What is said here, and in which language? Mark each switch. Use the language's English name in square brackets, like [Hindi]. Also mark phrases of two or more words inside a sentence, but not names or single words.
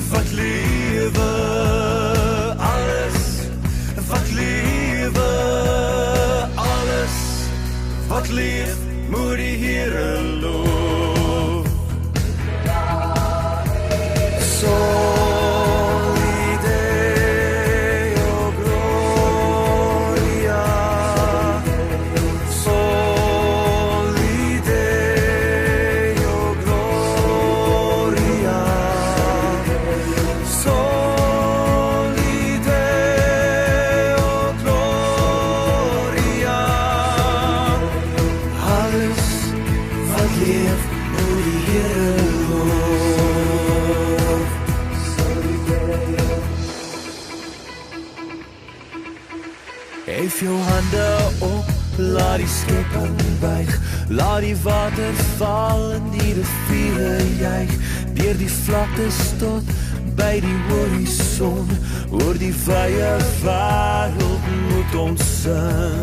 [Afrikaans] wat lewe, alles wat lewe, alles wat leef, moet die Here loof. [Latin] Soli Deo Gloria, Soli Deo Gloria, Soli Deo Gloria. [Afrikaans] Alles wat leef, moet die Here loof. Hef jou hande op, laat die skepping buig, laat die water val en die riviere juig, deur die vlaktes tot by die horison, oor die wye wêreld moet ons sing.